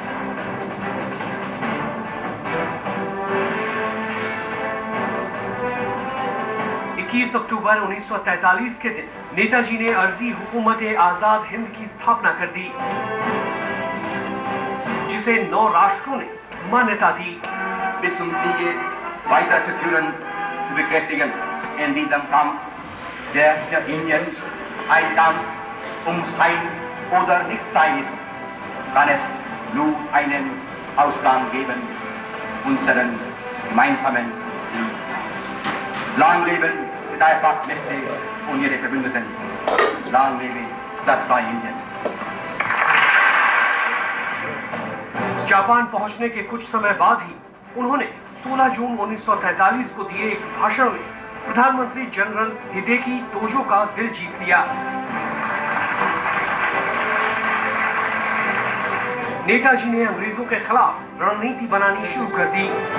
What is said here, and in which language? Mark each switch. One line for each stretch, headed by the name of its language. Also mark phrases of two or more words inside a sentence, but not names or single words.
Hindi: 21 अक्टूबर 1943 के दिन नेताजी ने अर्जी हुकूमत आजाद हिंद की स्थापना कर दी, जिसे 9 राष्ट्रों ने मान्यता दी।
German: Bis zum Siege weiter zu führen, zu bekräftigen. In diesem Kampf, der für Indien ein Kampf ums Sein oder Nichtsein ist, kann es nur einen Ausgang geben, unseren gemeinsamen Sieg. Lang leben die Dreifachmächte und ihre Verbündeten. Lang lebe das freie Indien.
Hindi: जापान पहुंचने के कुछ समय बाद ही उन्होंने 16 जून 1943 को दिए एक भाषण में प्रधानमंत्री जनरल हिदेकी तोजो का दिल जीत लिया। नेताजी ने अंग्रेजों के खिलाफ रणनीति बनानी शुरू कर दी।